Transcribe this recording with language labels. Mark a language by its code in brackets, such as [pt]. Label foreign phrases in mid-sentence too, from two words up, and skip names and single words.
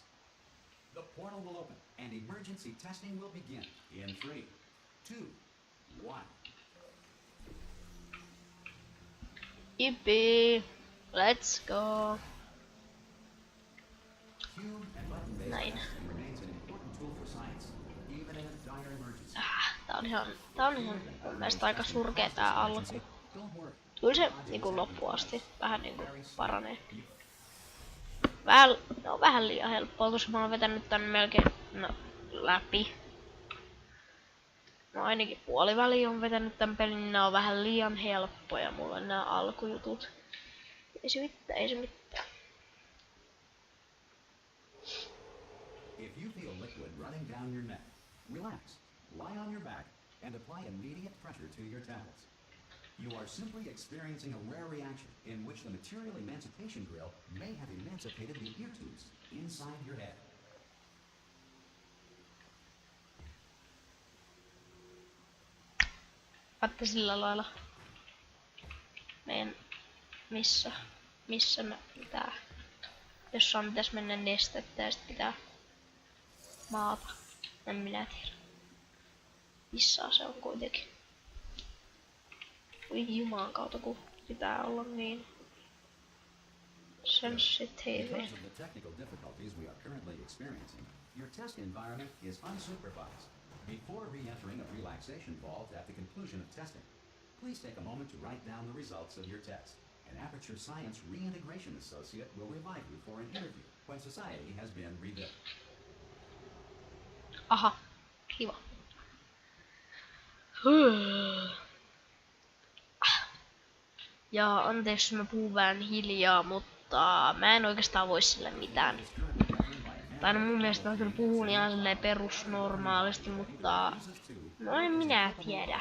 [en] The portal will open and emergency testing will begin in 3, 2, 1. Yippee. Let's go. Cube and button-based [fi] Näin. [en] testing remains an important tool for science, even in a dire emergency. [fi] Tää on ihan mun mielestä aika surkea tää alku. [en] Don't worry. [fi] Kyllä se niinku loppuun asti vähän niinku paranee. Ne on vähän liian helppoa, koska mä oon vetänyt tän melkein läpi. No ainakin puoliväliin on vetänyt tän pelin, niin nää on vähän liian helppoja mulle nää alkujutut. Ei se mitään, ei se mitään. [en] If you feel liquid running down your neck, relax, lie on your back, and apply immediate pressure to your temples. You are simply experiencing a rare reaction in which the material emancipation grill may have emancipated the ear tubes inside your head. [fi] Vaikka sillä lailla. Meidän missä me pitää. Jossain pitäis mennä nestettä ja sit pitää maata. En minä tiedä. Missä se on kuitenkin. Voi juman kautta kun pitää olla niin sensitive. [en] Because of the technical difficulties we are currently experiencing, your test environment is unsupervised. Before re-entering a relaxation vault at the conclusion of testing, please take a moment to write down the results of your test. An Aperture Science Reintegration Associate will revive you for an interview when society has been rebuilt. [fi] Aha, kiva. Ja anteeksi, mä puhun vähän hiljaa, mutta mä en oikeastaan voi sille mitään. Tai no mun mielestä mä kyllä puhun ihan silleen perusnormaalisti, mutta no en minä tiedä.